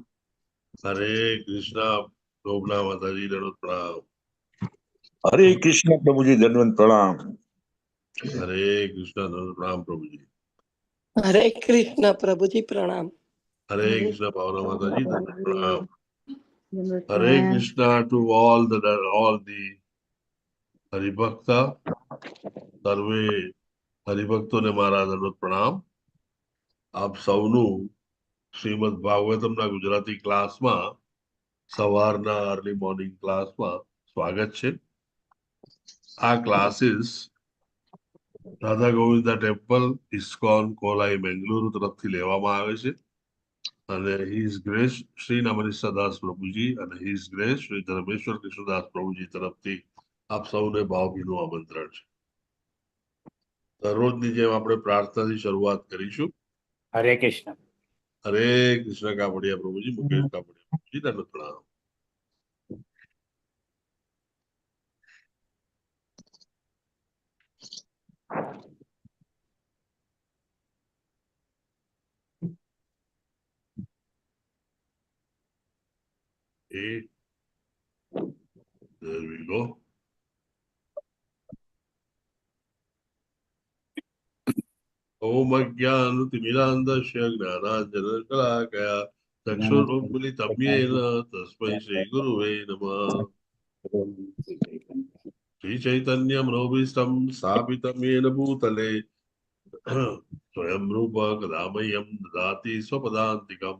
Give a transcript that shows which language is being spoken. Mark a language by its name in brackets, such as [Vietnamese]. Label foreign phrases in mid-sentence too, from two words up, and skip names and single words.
[Hindi] हरे कृष्ण, प्रभुना माताजी, दंडवत प्रणाम. हरे कृष्ण प्रभु जी दंडवत प्रणाम। हरे कृष्ण, दंडवत प्रणाम, प्रभुजी. हरे कृष्ण प्रभु जी प्रणाम। हरे कृष्ण, भावना माताजी, दंडवत प्रणाम. [English] Hare Krishna to all the Haribhakta. [Gujarati] સર્વે હરિભક્તોને મારા દંડવત પ્રણામ. આપ સૌનું શ્રીમદ ભાગવતમના ગુજરાતી ક્લાસમાં સવારના [English] early morning classમાં [Gujarati] સ્વાગત છે. આ ક્લાસીસ રાધા ગોવિંદા ટેમ્પલ ઇસ્કોન કોલાઈ બેંગલુરુ તરફથી લેવામાં આવે છે અને [English] His Grace [Gujarati] શ્રી નમનિષ્ઠા દાસ પ્રભુજી અને [English] His Grace [Gujarati] શ્રી ધર્મેશ્વર કૃષ્ણદાસ પ્રભુજી તરફથી આપ સૌને ભાવભીનું આમંત્રણ છે. દરરોજની જેમ આપણે પ્રાર્થનાથી શરૂઆત કરીશું. [Hindi] हरे कृष्ण। हरे कृष्ण कापड़िया प्रभु जी, मुकेश कापड़िया प्रभु जी, दंडवत प्रणाम. [English] Okay, there we go. [Sanskrit] ओम अज्ञानतिमिरान्धस्य ज्ञानाञ्जनशलाकया चक्षुरुन्मिलितं येन तस्मै श्रीगुरुवे नमः. श्रीचैतन्यमनोभीष्टं स्थापितं येन भूतले स्वयं रूप कदा मह्यं ददाति स्वपदान्तिकम्.